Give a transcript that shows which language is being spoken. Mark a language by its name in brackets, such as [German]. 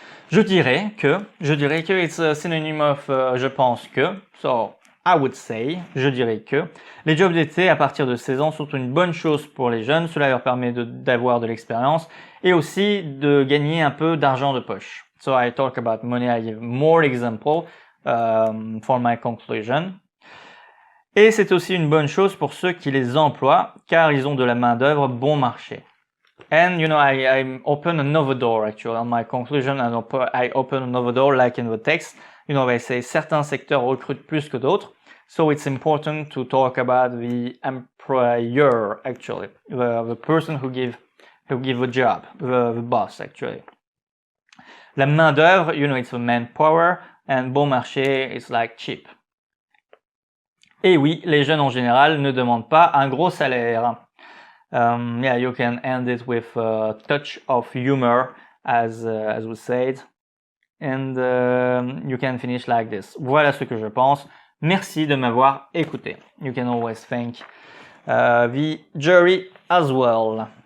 [French] Je dirais que [English] it's a synonym of [French] je pense que, [English] so I would say, [French] je dirais que les jobs d'été à partir de 16 ans sont une bonne chose pour les jeunes, cela leur permet d'avoir de l'expérience et aussi de gagner un peu d'argent de poche. [English] So I talk about money, I give more example for my conclusion. [French] Et c'est aussi une bonne chose pour ceux qui les emploient car ils ont de la main-d'œuvre bon marché. [English] And I open another door actually on my conclusion. I open another door like in the text. They say [French] certains secteurs recrutent plus que d'autres. [English] So it's important to talk about the employer actually, the person who give the job, the boss actually. La main d'œuvre, it's the manpower, and [French] bon marché [English] is like cheap. [French] Et oui, les jeunes en général ne demandent pas un gros salaire. [English] You can end it with a touch of humor, as we said, and you can finish like this. [French] Voilà ce que je pense. Merci de m'avoir écouté. [English] You can always thank the jury as well.